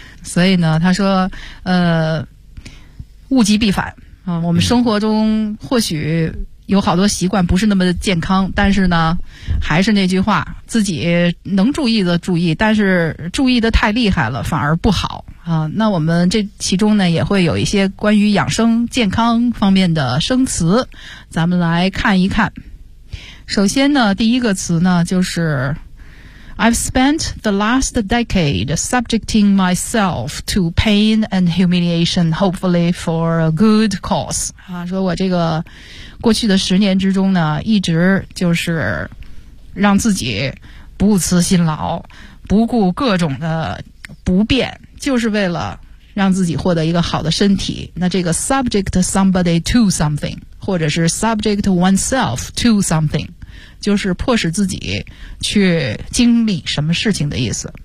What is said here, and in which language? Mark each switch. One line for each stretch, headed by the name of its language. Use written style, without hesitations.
Chinese: 所以呢他说物极必反啊，我们生活中或许有好多习惯不是那么健康，但是呢还是那句话，自己能注意的注意，但是注意的太厉害了反而不好啊。那我们这其中呢也会有一些关于养生健康方面的生词，咱们来看一看。首先呢第一个词呢就是
English: I've spent the last decade subjecting myself to pain and humiliation, hopefully for a good cause.
Chinese: 啊，说我这个过去的十年之中呢一直就是让自己不辞辛劳，不顾各种的不便，就是为了让自己获得一个好的身体。那这个
English: subject somebody to something,
Chinese: 或者是
English: subject oneself to something,
Chinese: 就是迫使自己去经历什么事情的意思。